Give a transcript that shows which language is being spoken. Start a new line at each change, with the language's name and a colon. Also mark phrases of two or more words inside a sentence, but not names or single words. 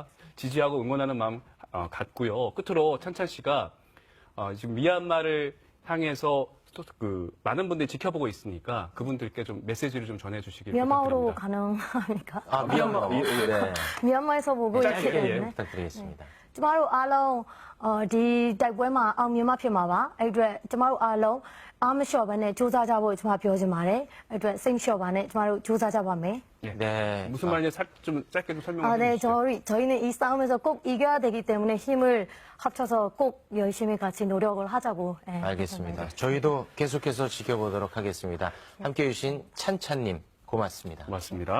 Korean: 지지하고 응원하는 마음 같고요. 끝으로 찬찬 씨가 지금 미얀마를 향해서 또 그 많은 분들이 지켜보고 있으니까 그분들께 좀 메시지를 좀 전해주시길 미얀마로 부탁드립니다. 가능합니까? 미얀마. 네. 미얀마에서 보고 있기 짧게, 때문에. 부탁드리겠습니다.
Burmese: ကျမတို့အားလုံးဒီတိုက်ပွဲမှာအောင်မြင်မှဖြစ်မှာပါအဲ့အတွက်ကျမတို့အားလုံးအားမလျှော့ဘဲနဲ့စူးစမ်းကြဖို့ကျွန်မပြောချင်ပါတယ်အဲ့အတွက်စိတ်လျှော့ပါနဲ့ကျမတို့စူးစမ်းကြပါမယ်
Korean: 네. 무슨 말인지 좀 짧게 좀 설명해 네, 주시죠. 저희는 이 싸움에서 꼭 이겨야 되기 때문에 힘을 합쳐서 꼭 열심히 같이 노력을 하자고. 알겠습니다. 저희도 계속해서 지켜보도록 하겠습니다. 함께해 주신 찬찬님 고맙습니다. 고맙습니다.